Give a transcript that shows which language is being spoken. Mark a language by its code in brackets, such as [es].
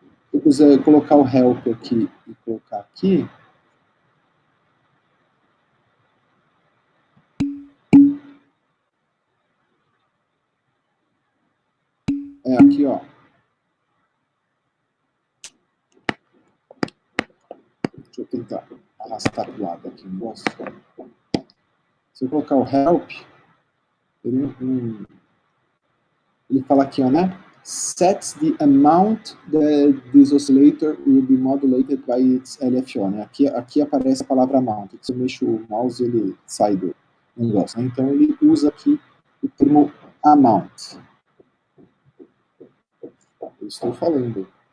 [pt] Se eu quiser colocar o help aqui e colocar aqui, aqui, ó. Deixa eu tentar arrastar para o lado aqui. Nossa. Se eu colocar o help, ele fala aqui, ó, né? [en] Sets the amount that this oscillator will be modulated by its LFO, né? [pt] Aqui aparece a palavra amount. Se eu mexo o mouse, ele sai do negócio, né? Então, ele usa aqui o termo amount. Eu estou falando.